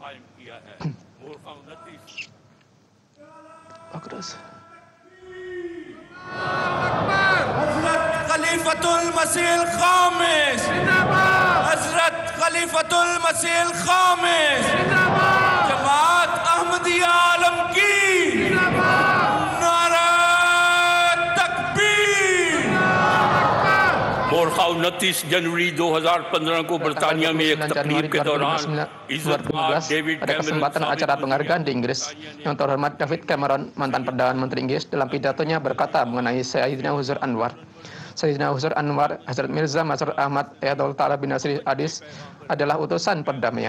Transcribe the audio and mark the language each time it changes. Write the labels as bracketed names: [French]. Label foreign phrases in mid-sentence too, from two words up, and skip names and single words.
[Urdu] حضرت خلیفۃ المسیح الخامس، حضرت خلیفۃ المسیح الخامس، جماعت احمدیہ عالمگیر، نعرۂ تکبیر. مورخہ 29 جنوری 2015 کو برطانیہ میں ایک تقریب کے دوران [Indonesian] pada kesempatan acara penghargaan di Inggris, yang terhormat David Cameron, mantan Perdana Menteri Inggris, dalam pidatonya berkata mengenai Sayyidina Huzur Anwar. Sayyidina Huzur Anwar, Hazrat Mirza Masroor Ahmad Ayatollah Taala bin Nasir Aziz adalah utusan perdamaian.